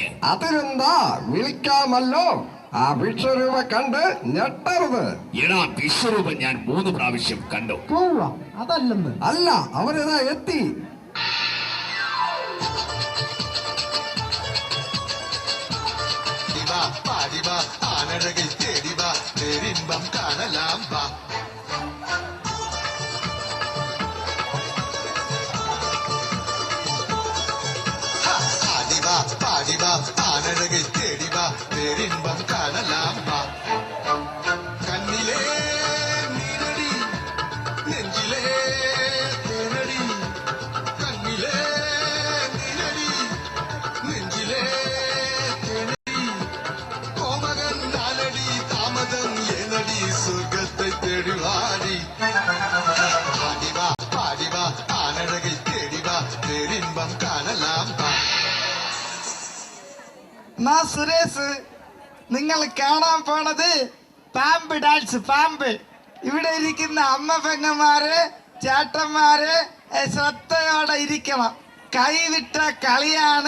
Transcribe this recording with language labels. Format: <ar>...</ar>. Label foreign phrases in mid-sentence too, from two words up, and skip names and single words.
<ml>അതിനെന്താ, വിളിക്കാമല്ലോ. ആ വിശ്വരൂപ കണ്ട് ഞെട്ടരുത്. എടാ, വിശ്വരൂപം ഞാൻ 3 പ്രാവശ്യം കണ്ടു. പോവാ അതല്ലെന്ന്. അല്ല, അവനിതാ എത്തി.</ml> <ta>ആനഴകை தேடி வா, பேரின்பம் காணலாம் வா. ஆடிவா பாடிவா, ஆனழகை தேடி வா, பேரின்பம் காணலாம் வா. கண்ணிலே நீரடி, நெஞ்சிலே தேனடி. கண்ணிலே நீரடி, நெஞ்சிலே தேனடி. கோமகன் நானடி, தாமதம் ஏனடி, சொர்க்கத்தை தேடி வாடி. ஆடிவா பாடிவா, ஆனழகை தேடி வா, பேரின்பம் காணலாம் வா.</ta> <ml>സുരേഷ്, നിങ്ങൾ കാണാൻ പോണത് പാമ്പ് ഡാൻസ്. പാമ്പ് ഇവിടെ ഇരിക്കുന്ന അമ്മ പെങ്ങന്മാര് ചേട്ടന്മാര് ശ്രദ്ധയോടെ ഇരിക്കണം. കൈവിട്ട കളിയാണ്.</ml>